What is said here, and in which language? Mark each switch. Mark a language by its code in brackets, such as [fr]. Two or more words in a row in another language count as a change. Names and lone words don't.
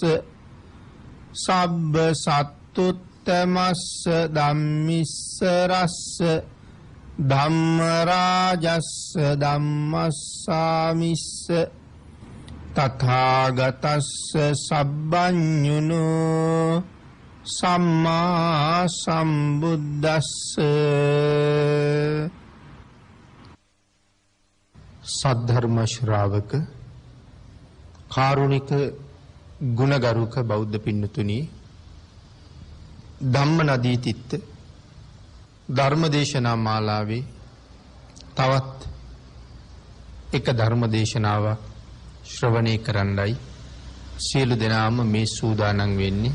[pi] සබ්බ සත්තුත්තමස්ස ධම්මිස්ස රස්ස ධම්ම රාජස්ස ධම්මස්සාමිස්ස තථාගතස්ස සබ්බඤුනෝ සම්මා සම්බුද්දස්ස [si] සද්ධර්ම ශ්‍රාවක කාරුණික ගුණගරුක බෞද්ධ පින්නතුනි ධම්මනදී තිත්ත ධර්මදේශනා මාලාවේ තවත් එක ධර්මදේශනාවක් ශ්‍රවණය කරන්නයි සියලු දෙනාම මේ සූදානම් වෙන්නේ.